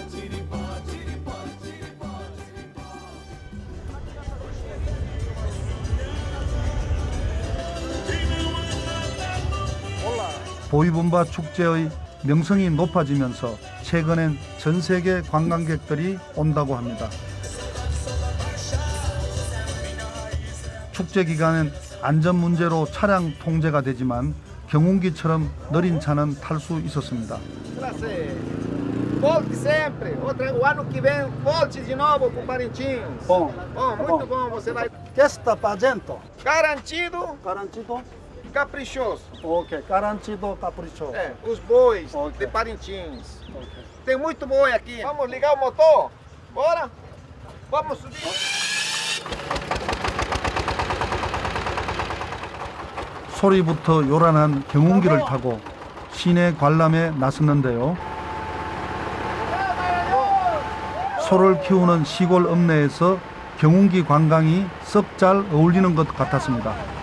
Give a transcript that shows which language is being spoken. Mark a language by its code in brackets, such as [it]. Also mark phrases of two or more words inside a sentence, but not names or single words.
[ko] 보이분바 축제의 명성이 높아지면서 최근엔 전 세계 관광객들이 온다고 합니다. 축제 기간엔 안전 문제로 차량 통제가 되지만 경운기처럼 느린 차는 탈 수 있었습니다. [pt] Volte sempre. O ano que vem, volte de novo para Parintins. Bom. Muito bom. Você vai. Que está fazendo? Garantido, Garantido? caprichoso. Ok, garantido caprichoso. É, os bois Ok. de Parintins. Ok. Tem muito boi aqui. Vamos ligar o motor? Bora? Vamos subir. [ko] 소리부터 요란한 경운기를 타고 시내 관람에 나섰는데요. 소를 키우는 시골 읍내에서 경운기 관광이 썩 잘 어울리는 것 같았습니다.